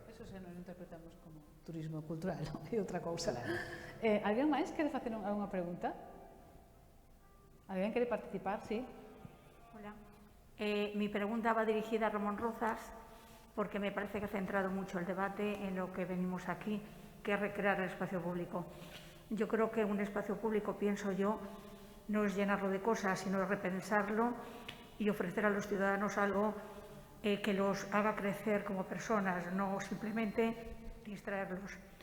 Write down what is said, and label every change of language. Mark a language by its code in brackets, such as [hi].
[gl] Eso se nos interpretamos como turismo cultural, non é outra cousa. Alguén máis quere facer unha pregunta? Alguén quere participar? Sí. [es] Hola. Mi pregunta va dirigida a Ramón Rozas, porque me parece que ha centrado mucho el debate en lo que venimos aquí, que es recrear el espacio público. Yo creo que un espacio público, pienso yo, no es llenarlo de cosas, sino repensarlo y ofrecer a los ciudadanos algo que los haga crecer como personas, no simplemente distraerlos.